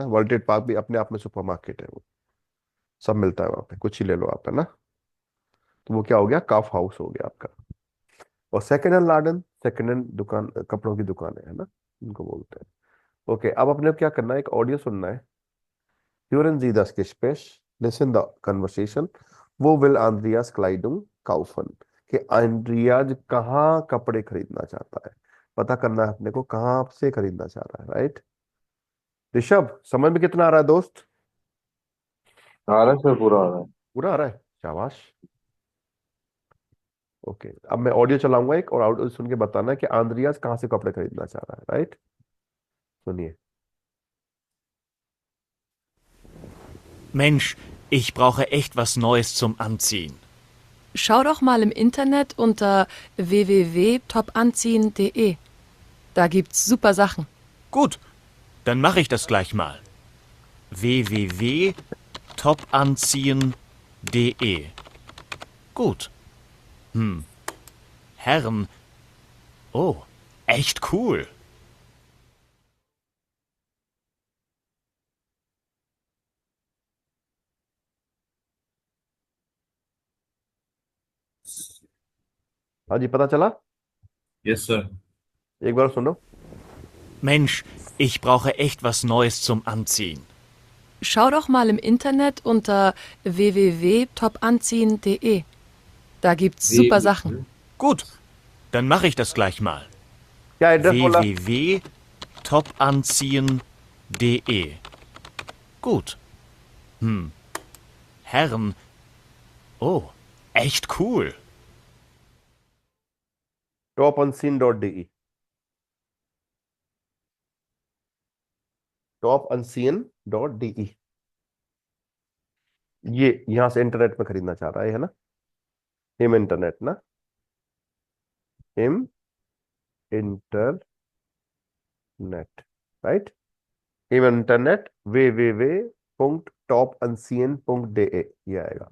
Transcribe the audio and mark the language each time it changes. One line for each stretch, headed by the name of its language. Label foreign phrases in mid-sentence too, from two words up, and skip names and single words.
Hindi: वर्ल्ड ट्रेड पार्क भी अपने आप में सुपरमार्केट है वो, सब मिलता है वहां पे, कुछ ही ले लो आप, है ना। तो वो क्या हो गया? काफ हाउस हो गया आपका। और
German: Second Hand Laden,
English: second hand
Hindi: दुकान, कपड़ों की दुकान है ना, इनको बोलते हैं। ओके, अब अपने को क्या करना है, एक ऑडियो सुनना है।
German: Hören Sie das Gespräch,
English: listen the conversation.
German: Wo will Andreas Kleidung kaufen?
Hindi: कि एंड्रियाज कहाँ कपड़े खरीदना चाहता है, पता करना है अपने को, कहाँ से खरीदना चाह रहा है, राइट? ऋषभ, समझ में कितना आ रहा है दोस्त? आ रहा है सर, पूरा आ रहा है। पूरा आ रहा है, शाबाश। ओके, अब मैं ऑडियो चलाऊंगा एक, और ऑडियो सुन के बताना है कि आंद्रियाज कहाँ से कपड़े खरीदना चाह रहा है, राइट? सुनिए।
German: Mensch, ich brauche echt was Neues zum Anziehen. Schau doch mal im Internet unter www.topanziehen.de. Da gibt's super Sachen. Gut, dann mache ich das gleich mal. www.topanziehen.de. Gut. Herren. Oh, echt cool.
Hindi: हाँ जी, पता चला?
English: yes sir.
Hindi: एक बार सुनो।
German: Mensch, ich brauche echt was Neues zum Anziehen. Schau doch mal im Internet unter www.topanziehen.de. Da gibt's super Sachen. Gut, dann mache ich das gleich mal.
Hindi: क्या एड्रेस बोला?
German: www.topanziehen.de. Gut. Herren. Oh, echt cool. topunseen.de, topunseen.de,
Hindi: ये यहां से इंटरनेट में खरीदना चाह रहा है ना,
German: im Internet
Hindi: ना,
German: im Internet,
Hindi: राइट,
German: im Internet
Hindi: www.topunseen.de, ये आएगा।